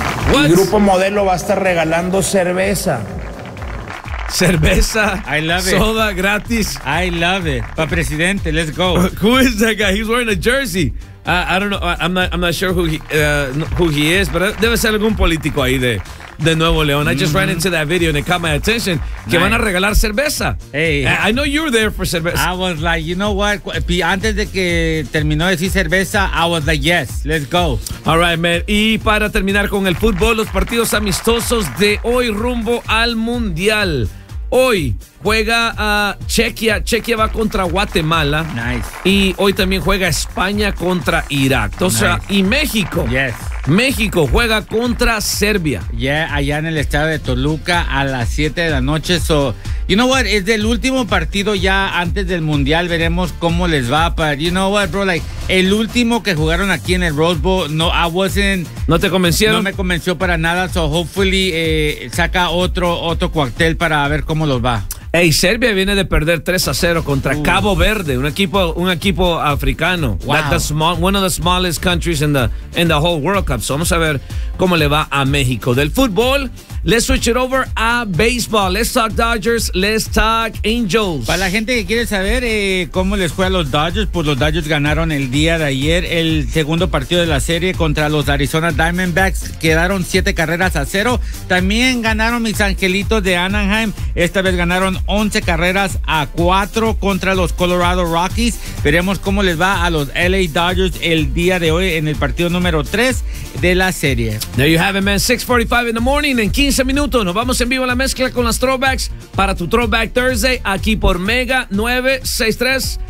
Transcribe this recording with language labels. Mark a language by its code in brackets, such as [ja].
[es] ¿Qué? Y Grupo Modelo va a estar regalando cerveza. Cerveza. [en] I love soda it. [es] Soda gratis. [en] I love it. [es] Pa' presidente, [en] let's go. Who is that guy? He's wearing a jersey. I don't know. I'm not sure who he is, pero debe ser algún político ahí de Nuevo León. Mm-hmm. I just ran into that video and it caught my attention. [es] Nice. Que van a regalar cerveza. [en] Hey. I know you're there for cerveza. I was like, you know what? [es] Antes de que terminó de decir cerveza, [en] I was like, yes, let's go. All right, man. [es] Y para terminar con el fútbol, los partidos amistosos de hoy rumbo al Mundial. Hoy juega Chequia. Chequia va contra Guatemala. [en] Nice. [es] Y hoy también juega España contra Irak. O sea, nice. Y México. [en] Yes. [es] México juega contra Serbia. Yeah, allá en el estadio de Toluca a las 7 de la noche. [en] So, you know what? [es] Es del último partido ya antes del Mundial. Veremos cómo les va. [en] But you know what, bro? Like, [es] el último que jugaron aquí en el Rose Bowl, no, [en] I wasn't. [es] ¿No te convencieron? No me convenció para nada. [en] So, hopefully, [es] saca otro cuartel para ver cómo los va. Hey, Serbia viene de perder 3-0 contra Cabo Verde, un equipo africano. [en] Wow. One of the smallest countries in the whole World Cup. [es] So vamos a ver cómo le va a México. Del fútbol, [en] let's switch it over a baseball. Let's talk Dodgers, let's talk Angels. [es] Para la gente que quiere saber cómo les fue a los Dodgers, pues los Dodgers ganaron el día de ayer el segundo partido de la serie contra los Arizona Diamondbacks. Quedaron 7-0. También ganaron mis angelitos de Anaheim. Esta vez ganaron 11-4 contra los Colorado Rockies. Veremos cómo les va a los LA Dodgers el día de hoy en el partido número 3 de la serie. [en] There you have it, man. 6:45 in the morning and 15 [es] 15 minutos. Nos vamos en vivo a la mezcla con las throwbacks para tu Throwback Thursday aquí por Mega 963.